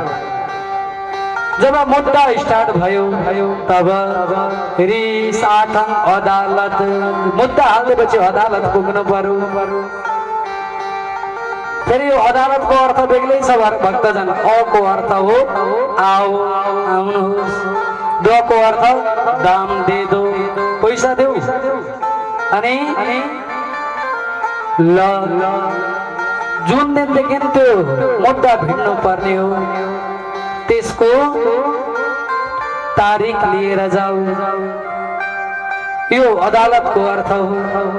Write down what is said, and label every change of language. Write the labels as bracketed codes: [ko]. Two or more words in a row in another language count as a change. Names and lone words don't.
[ne] जब मुद्दा स्टार्ट भयो तब रिस आठौं अदालत, मुद्दा हाल्दैपछि अदालत पुग्नु पर्यो। फेरि यो अदालतको अर्थ बेग्लै छ भक्तजन। अ को अर्थ हो आओ, आउनुहोस्। द को अर्थ [hi] दाम दे दो, [ne] पैसा देऊ। अनि ल जुन दिनदेखि त्यो मुद्दा भिड्नु पर्ने हो त्यसको तारिख लिएर जाऊ, यो अदालतको अर्थ हो।